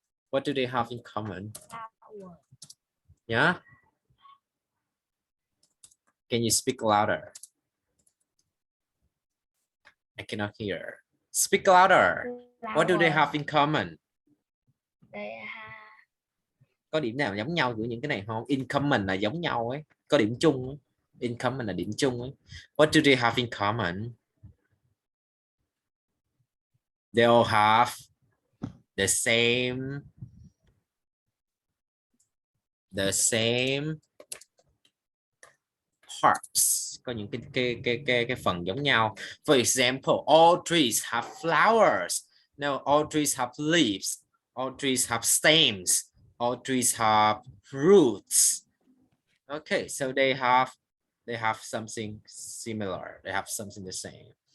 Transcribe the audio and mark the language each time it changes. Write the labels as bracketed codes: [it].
[en] What do they have in common? Yeah. Can you speak louder? I cannot hear. Speak louder. What do they have in common? [vi] Có điểm nào giống nhau giữa những cái này không? [en] In common [vi] là giống nhau ấy. Có điểm chung ấy. [en] In common [vi] là điểm chung ấy. [en] What do they have in common? They all have the same parts. [vi] Có những cái phần giống nhau. [en] For example, all trees have flowers. No, all trees have leaves. All trees have stems. All trees have roots. Okay, so they have something similar. They have something the same.